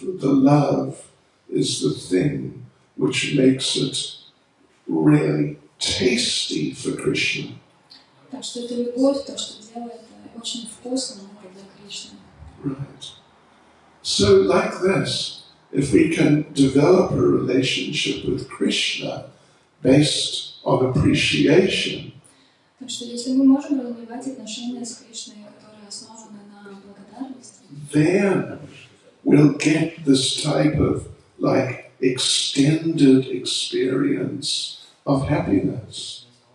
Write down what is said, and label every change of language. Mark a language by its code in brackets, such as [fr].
[en] The love is the thing which makes it really tasty for Krishna. [ru] Так что это любовь, то, что делает очень вкусным это для Кришны. [en] Right. So, like this, if we can develop a relationship with Krishna based on appreciation, [ru] Так что если мы можем развивать отношения с Кришной, которые основаны на благодарности, [en] then we'll get this type of like extended experience of happiness.